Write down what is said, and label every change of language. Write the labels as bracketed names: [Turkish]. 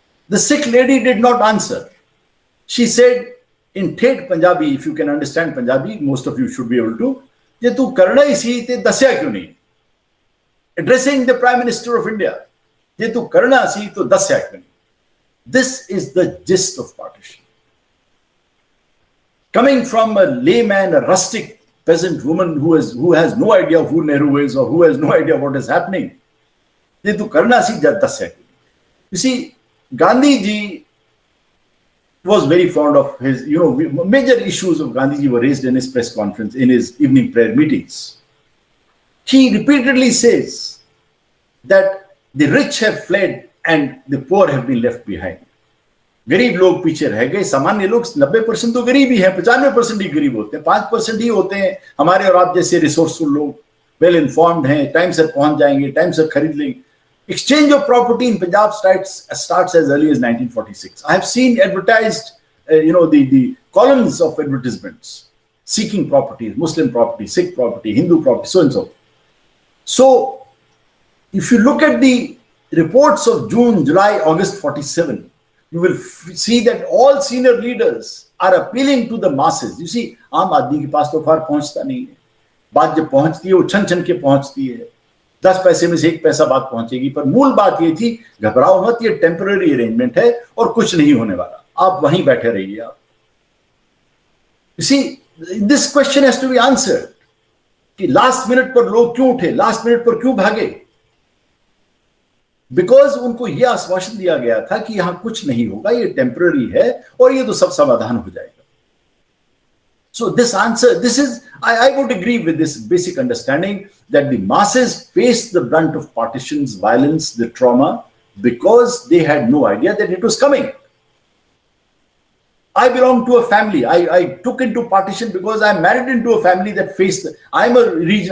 [English] The Sikh lady did not answer. She said in ठेठ Punjabi, if you can understand Punjabi, most of you should be able to, [Punjabi] जे तू करना ही सी ते दस्या क्यों नहीं? [English] addressing the prime minister of India, [Punjabi] जे तू करना सी तो दस्या क्यों नहीं? [English] This is the gist of partition. Coming from a layman, a rustic peasant woman who has no idea who Nehru is or who has no idea what is happening, [Punjabi] ये तो करना सी दस है. [English] You see, Gandhi ji was very fond of his, major issues of Gandhi ji were raised in his press conference, in his evening prayer meetings. He repeatedly says that the rich have fled and the poor have been left behind. [Hindi] गरीब लोग पीछे रह गए. सामान्य लोग 90% तो गरीब ही है, 95% ही गरीब होते हैं, 5% ही होते हैं हमारे और आप जैसे रिसोर्सफुल लोग, वेल इन्फॉर्म्ड हैं, टाइम से पहुंच जाएंगे, टाइम से खरीद लेंगे. [English] Exchange of property in Punjab starts as early as 1946. I have seen advertised, the columns of advertisements seeking properties, Muslim property, Sikh property, Hindu property, so and so. So, if you look at the reports of June, July, August 47, you will see that all senior leaders are appealing to the masses. You see, [Hindi] आम आदमी के पास तो फार पहुंचता नहीं है. बात जब पहुंचती है वो छन छन के पहुंचती है. 10 पैसे में से 1 पैसा बात पहुंचेगी. पर मूल बात ये थी, घबराओ मत, ये टेम्पररी अरेंजमेंट है और कुछ नहीं होने वाला, आप वहीं बैठे रहिए. आप [English] You see, this question has to be answered. [Hindi] कि लास्ट मिनट पर लोग क्यों उठे, लास्ट मिनट पर क्यों भागे? [English] because [Hindi] उनको यह आश्वासन दिया गया था कि यहां कुछ नहीं होगा, ये टेम्पररी है और ये तो सब समाधान हो जाएगा. [English] So this answer, I would agree with this basic understanding that the masses faced the brunt of partitions, violence, the trauma, because they had no idea that it was coming. I belong to a family. I took into partition because I married into a family that faced. I'm a region.